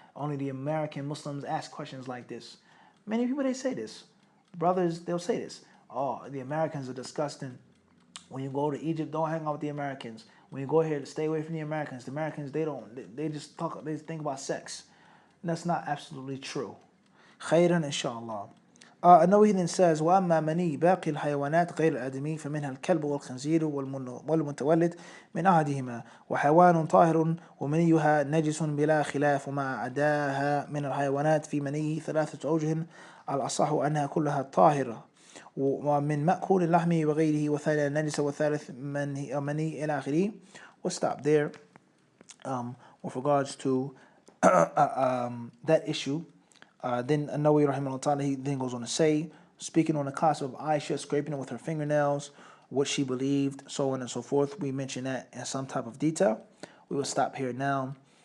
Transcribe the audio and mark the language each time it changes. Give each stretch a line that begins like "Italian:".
English: Only the American Muslims ask questions like this. Many people, they say this. Brothers, they'll say this. Oh, the Americans are disgusting. When you go to Egypt, don't hang out with the Americans. When you go here, stay away from the Americans. The Americans, they just talk, they think about sex. And that's not absolutely true. Khairan, inshallah.
Arabic: النووي
English: then says,
Arabic: وأما مني باقي الحيوانات غير الآدمي فمنها الكلب والخنزير والمتولد من أحدهما وحيوان طاهر ومنيها نجس بلا خلاف وما عداها من الحيوانات في منيه 3 أوجه الأصح أنها كلها طاهرة ومن مأكول اللحم وغيره وثاني النجس والثالث مني إلى آخره.
English: We'll stop there with regards to that issue. Then An-Nawawi rahimahullah ta'ala, he then goes on to say, speaking on the case of Aisha scraping it with her fingernails, what she believed, so on and so forth. We mentioned that in some type of detail. We will stop here now.